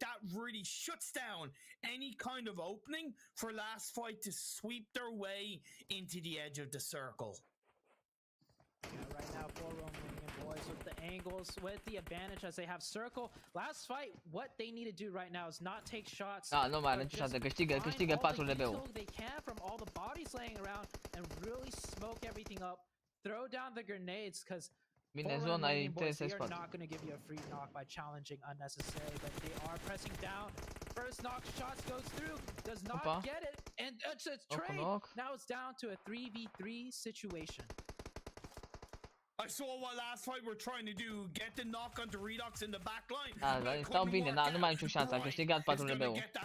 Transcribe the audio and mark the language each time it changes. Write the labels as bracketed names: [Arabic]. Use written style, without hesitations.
[English] That really shuts down any kind of opening for last fight to sweep their way into the edge of the circle. Yeah, right now, for Romanian boys with the angles, with the advantage as they have circle. Last fight, what they need to do right now is not take shots. [Romanian] Nu mai are nicio șansă, câștigă 4 LB-ul. [English] They can from all the bodies laying around and really smoke everything up. Throw down the grenades because [Romanian] Bine, zona e [English] boys, we are TS4. not going to give you a free knock by challenging unnecessary, but they are pressing down. First knock shots goes through, does not get it, and it's a trade. Now it's down to a 3v3 situation. I saw what last fight we're trying to do, get the knock onto Redox in the back line. [Romanian] Stau bine, nu mai am nicio șansă, a câștigat 4 LB-ul.